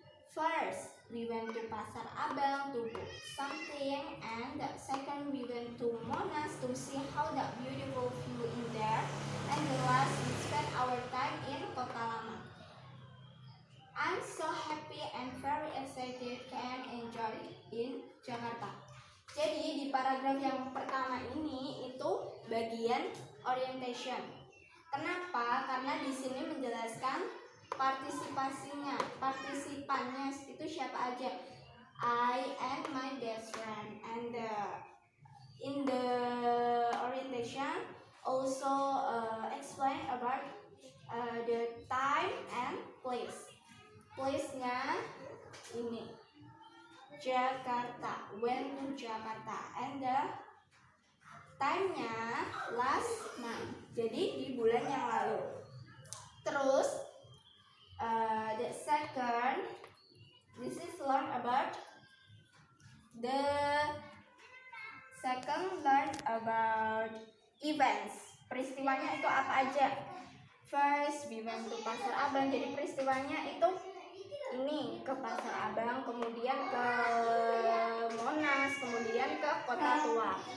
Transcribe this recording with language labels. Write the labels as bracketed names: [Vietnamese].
[English] First, we went to Pasar Abang to book something, and second, we went to Monas to see how the beautiful view in there, and the last, we spent our time in Kota Lama. I'm so happy and very excited and enjoy in Jakarta. [Indonesian] Jadi di paragraf yang pertama ini itu bagian orientation. Kenapa? Karena di sini menjelaskan partisipasinya, partisipannya itu siapa aja. [English] I and my best friend. And in the orientation also explain about the time and place. [Indonesian] Place-nya ini Jakarta, [English] went to Jakarta, [Indonesian] and the time-nya [English] last month, [Indonesian] jadi di bulan yang lalu. [English] Terus the second, this is learn about the second, learn about events. [Indonesian] Peristiwanya itu apa aja? [English] First, we went to Pasar Abang. [Indonesian] Jadi peristiwanya itu ini, ke Pasar Abang, kemudian ke Monas, kemudian ke Kota Tua.